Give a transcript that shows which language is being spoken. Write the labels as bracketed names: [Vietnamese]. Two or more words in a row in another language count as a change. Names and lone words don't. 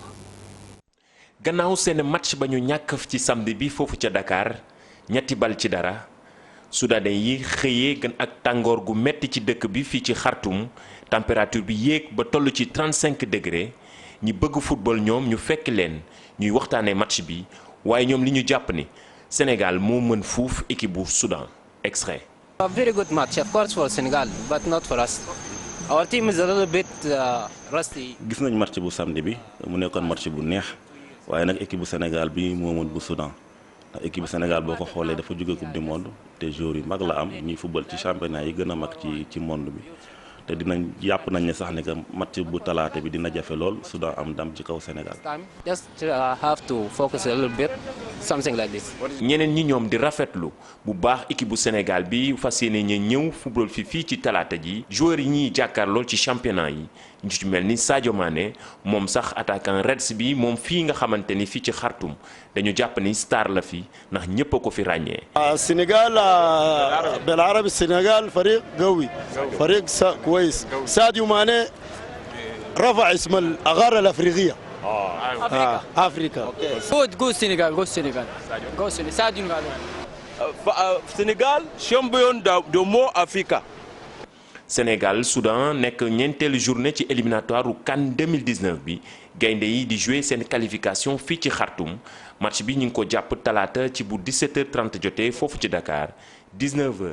[Wolof] gannaaw seen match ba ñu ñàkk ci samedi bi foofu ca Dakar 3-0 soudanais yi xëyee gën ak tàngoor gu metti ci dëkk bi fii ci Khartoum température bi yéeg ba toll ci 35 degré ñi bëgg football ñoom ñu fekk leen ñuy waxtaanee match bi waaye ñoom li ñu jàpp ni Sénégal moo mën fuuf équipe bu Soudan. Extrait. [English] A very good match, of course, for Senegal, but not for us. Our team is a little bit rusty. [Wolof] gis nañ match bu samedi bi mu nekkoon match bu neex waaye nag équipe bu Sénégal bi moo mën bu Soudan ndax équipe bu Sénégal boo ko xoolee dafa jóge [French] coupe du monde [Wolof] te joueurs yu mag la am ñuy football ci championnat yi gën a mag ci monde bi te dinañ jàpp nañ ne sax ne que match bu talaate bi dina jafe lool Soudan am ndam ci kaw Sénégal. [English] Just have to focus a little bit, something like this. [Wolof] ñeneen ñi ñoom di rafetlu bu baax équipe bu Sénégal bi fas yéene ñëw football fii ci talaata ji joueurs yi ñuy jàkkaarloo ci championnat yi ñu ci mel ni Sadio Mané moom sax attaquant Reds bi moom fii nga xamante ni fii ci Khartoum dañu jàpp ni star la fi ndax ñëpp a ko fi ràññee. [Arabic] السنغال بالعربي السنغال فريق قوي فريق كويس ساديو ماني رفع اسم الأغارة الأفريقية أفريقيا [English] Go Senegal, go Senegal. Go Senegal. Sadio [French] Sénégal champion de mo Africa. [Wolof] Sénégal Soudan nekk ñeenteelu journée ci éliminatoire u CAN 2019 bi gaynde yi di jouer seen qualification fii ci Khartoum match bi ñu ngi ko jàpp talaata ci bu 17h30 jotee foofu ci Dakar 19h.